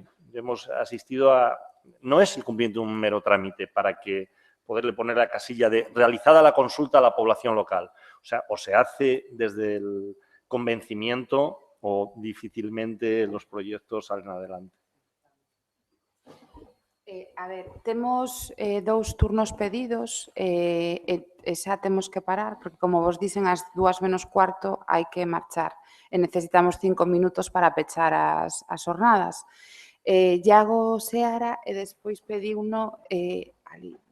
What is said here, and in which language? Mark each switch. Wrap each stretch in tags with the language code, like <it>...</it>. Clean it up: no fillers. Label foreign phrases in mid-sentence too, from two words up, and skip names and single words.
<es>Hemos asistido a... No es el cumplimiento de un mero trámite para que poderle poner la casilla de realizada la consulta a la población local. O sea, o se hace desde el convencimiento o difícilmente los proyectos salen adelante.</es> <gl>A ver, temos 2 turnos pedidos e xa temos que parar, porque como vos dicen, ás 2:45 hai que marchar e necesitamos 5 minutos para pechar as jornadas. Iago Seara e despois pedí uno ali.</gl>